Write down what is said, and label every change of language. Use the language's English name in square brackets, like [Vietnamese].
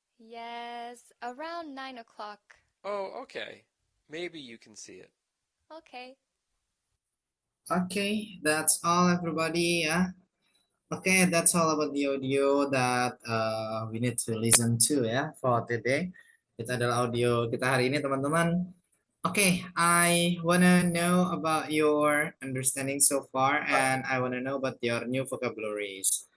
[English] Yes, around 9 o'clock. Oh, okay. Maybe you can see it. Okay. Okay, that's all everybody ya. Okay, that's all about the audio that we need to listen to ya for today. [Indonesian] Itu adalah audio kita hari ini teman-teman. [English] Okay, I wanna know about your understanding so far and I wanna know about your new vocabularies.